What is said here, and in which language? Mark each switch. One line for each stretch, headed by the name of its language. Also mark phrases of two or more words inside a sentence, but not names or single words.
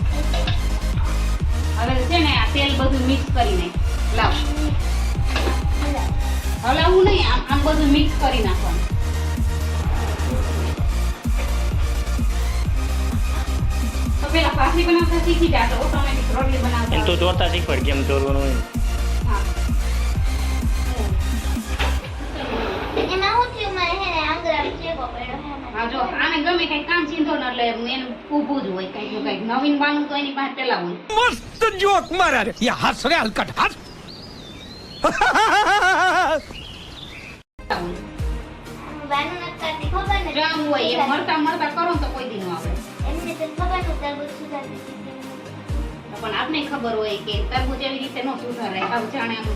Gujarati: હવે છે ને આ તેલ બધું મિક્સ કરી નાખ લાવ હલાવું નહીં આમ આમ બધું મિક્સ કરી નાખવાનું પેલા ભાખરી બનાવતા શીખી જા તો ઓટોમેટિક રોટલી એમ બનાવતા તો ચોરતા શીખવાડ કેમ ચોરવાનું હોય ને. હા એમાં હું થયું મારે હે ને આંગળા ચેકો પડ્યો હે ને. હા જો આને ગમે કઈ કામ ચીંધો ને એટલે એનું ઊભું જ હોય કઈક નું કઈક નવીન બાનું તો એની પાસે પેલા હોય
Hindi: मस्त जोक मारा रे ये हंस रहे हलकट हंस
Gujarati: વાનું નથી કરતી ખબર ને. જામ હોય એ મરતા મરતા કરો ને તો કોઈ દી ન આવે એમને તો ખબર છે તરબૂચ સુધારતી શીખી. પણ આપને ખબર હોય કે તરબૂચ એવી રીતે ન સુધારાય આવું જાણે આમ